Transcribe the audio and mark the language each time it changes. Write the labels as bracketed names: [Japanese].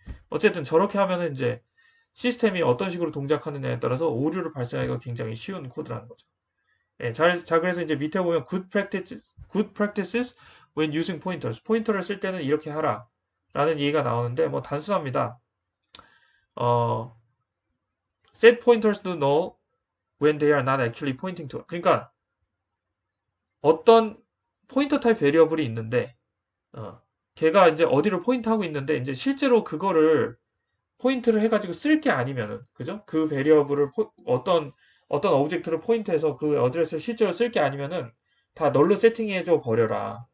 [Korean] 어쨌든 저렇게 하면은 이제 시스템이 어떤 식으로 동작하느냐에 따라서 오류를 발생하기가 굉장히 쉬운 코드라는 거죠. 예, 자, 그래서 이제 밑에 보면 [English] good practices when using pointers. [Korean] 포인터를 쓸 때는 이렇게 하라. 라는 얘기가 나오는데, 뭐, 단순합니다. [English] 어, set pointers to null when they are not actually pointing to. [Korean] 그러니까, 어떤 포인터 타입 베리어블이 있는데, 걔가 이제 어디를 포인트하고 있는데, 이제 실제로 그거를 포인트를 해가지고 쓸 게 아니면은, 그죠? 그 베리어블을 어떤 오브젝트를 포인트해서 그 어드레스를 실제로 쓸 게 아니면은 다 널로 세팅해줘 버려라.